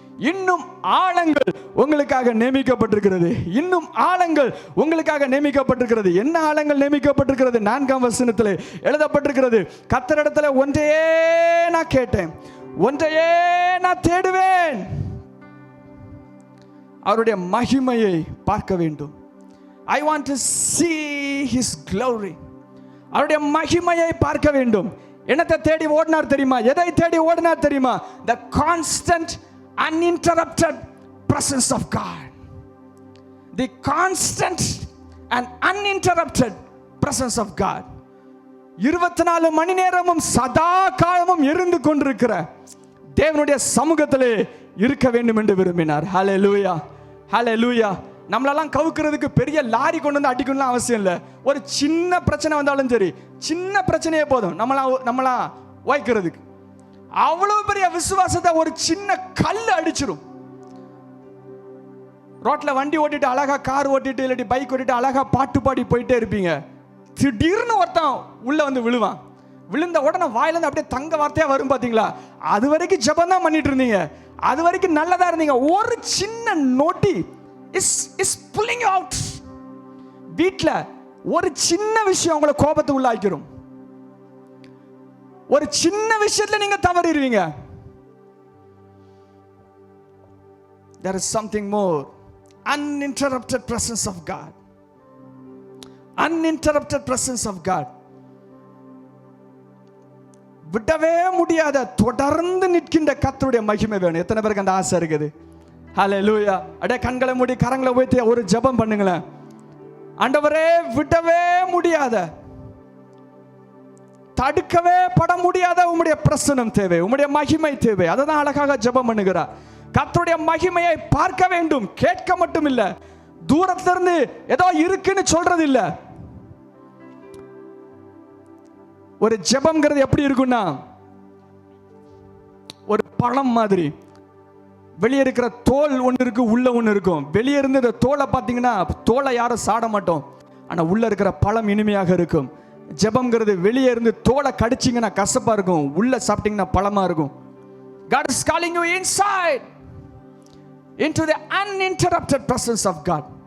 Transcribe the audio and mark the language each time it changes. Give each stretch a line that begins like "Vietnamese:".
Tamil: இன்னும் ஆழங்கள் உங்களுக்காக நியமிக்கப்பட்டிருக்கிறது. இன்னும் ஆழங்கள் உங்களுக்காக நியமிக்கப்பட்டிருக்கிறது. என்ன ஆழங்கள் நியமிக்கப்பட்டிருக்கிறது? 4ஆம் வசனத்தில் எழுதப்பட்டிருக்கிறது, கர்த்தரிடத்தில் ஒன்றையே நான் கேட்டேன், ஒன்றையே நான் தேடுவேன், அவருடைய மகிமையை பார்க்க வேண்டும்.
English: I want to see his glory.
Tamil: அவருடைய மகிமையை பார்க்க வேண்டும். என்னத்தை தேடி ஓடினார் தெரியுமா? எதை தேடி ஓடினார் தெரியுமா?
English: The constant uninterrupted presence of God. The constant and uninterrupted presence of God.
Tamil: 24 மணி நேரமும் சதா காலமும் இருந்து கொண்டிருக்கிற தேவனுடைய சமூகத்திலே இருக்க வேண்டும் என்று விரும்பினார். ஹல்லேலூயா, ஹல்லேலூயா. நம்மளெல்லாம் கவுக்கிறதுக்கு பெரிய லாரி கொண்டு வந்து அடிக்கணும்லாம் அவசியம் இல்லை. ஒரு சின்ன பிரச்சனை வந்தாலும் சரி, சின்ன பிரச்சனையே போதும் நம்மளாம் வாய்க்கிறதுக்கு. அவ்வளவு பெரிய விசுவாசத்தை ஒரு சின்ன கல் அடிச்சிடும். ரோட்ல வண்டி ஓட்டிட்டு அழகா கார் ஓட்டிட்டு இல்லாட்டி பைக் ஓட்டிட்டு அழகா பாட்டு பாடி போயிட்டே இருப்பீங்க. திடீர்னு ஒருத்தன் உள்ள வந்து விழுவான். விழுந்த உடனே வாயிலிருந்து அப்படியே தங்க வார்த்தையா வரும் பாத்தீங்களா? அது வரைக்கும் ஜெபம் தான் பண்ணிட்டு இருந்தீங்க, அது வரைக்கும் நல்லதா இருந்தீங்க. ஒரு சின்ன
English: Naughty is pulling you out.
Tamil: வீட்ல ஒரு சின்ன விஷயம் உங்களை கோபத்துக்கு உள்ளாக்கிரும். ஒரு சின்ன விஷயத்துல நீங்க தவறிடுவீங்க.
English: There is something more. Uninterrupted presence of God. Uninterrupted presence of God.
Tamil: விடவே முடியாத தொடர்ந்து நிற்கின்ற கர்த்தருடைய மகிமை வேணும். எத்தனை பேருக்கு அந்த ஆசை இருக்குது? ஹல்லேலூயா. அடே கண்களை மூடி கரங்களை உயர்த்தி ஒரு ஜெபம் பண்ணுங்களேன். ஆண்டவரே, விடவே முடியாத, தடுக்கவே பட முடியாத உம்முடைய பிரசன்னம் தேவை, உம்முடைய மகிமை தேவை. அதை தான் அழகாக ஜெபம் பண்ணுகிறார். கர்த்தருடைய மகிமையை பார்க்க வேண்டும், கேட்க மட்டும் இல்ல, தூரத்திலிருந்து ஏதோ இருக்குன்னு சொல்றது இல்ல. ஒரு ஜெபம்ங்கிறது எப்படி இருக்குன்னா, ஒரு பழம் மாதிரி. வெளியே இருக்கிற தோல் ஒன்று இருக்கு, உள்ள ஒன்று இருக்கும். வெளியே இருந்து இந்த தோலை பார்த்தீங்கன்னா தோலை யாரும் சாட மாட்டோம், ஆனா உள்ள இருக்கிற பழம் இனிமையாக இருக்கும். ஜெபம்ங்கிறது வெளியே இருந்து தோலை கடிச்சிங்கன்னா கசப்பா இருக்கும், உள்ள சாப்பிட்டீங்கன்னா பழமா இருக்கும்.
English: God is calling you inside into the uninterrupted presence of God.